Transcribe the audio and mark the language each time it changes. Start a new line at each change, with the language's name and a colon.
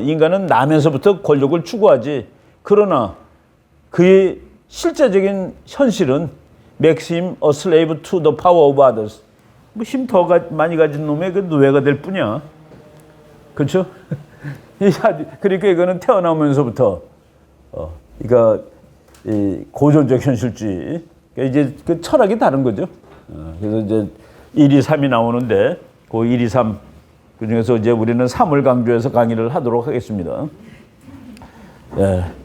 Korean: 인간은 나면서부터 권력을 추구하지. 그러나 그의 실제적인 현실은
English: makes him a slave to the power of others.
Korean: 뭐 힘 더 많이 가진 놈의 그 노예가 될 뿐이야. 그렇죠? 그러니까 이거는 태어나면서부터 그러니까 이 고전적 현실주의. 그러니까 이제 그 철학이 다른 거죠. 그래서 이제 1, 2, 3이 나오는데 그 1, 2, 3 그중에서 이제 우리는 3을 강조해서 강의를 하도록 하겠습니다. 예.